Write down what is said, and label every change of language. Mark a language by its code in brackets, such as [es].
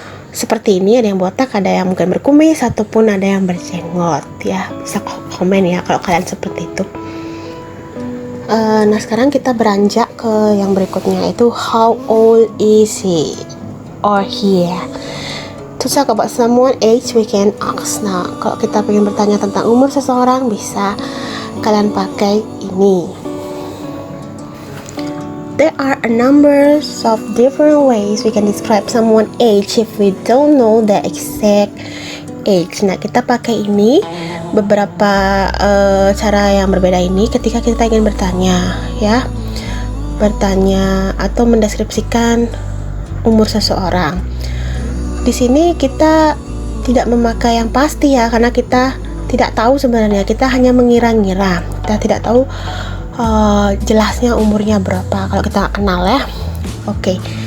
[id] seperti ini, ada yang botak, ada yang mungkin berkumis, ataupun ada yang berjenggot ya. Bisa komen ya kalau kalian seperti itu. Nah sekarang kita beranjak ke yang berikutnya, itu [en] how old is he or he. To talk about someone age we can ask. [id] Nah kalau kita pengen bertanya tentang umur seseorang, bisa kalian pakai ini. [en] There are a number of different ways we can describe someone's age if we don't know the exact age. [id] Nah, kita pakai ini beberapa cara yang berbeda ini ketika kita ingin bertanya, ya, bertanya atau mendeskripsikan umur seseorang. Di sini kita tidak memakai yang pasti ya, karena kita tidak tahu sebenarnya, kita hanya mengira-ngira, kita tidak tahu jelasnya umurnya berapa kalau kita kenal ya. Oke.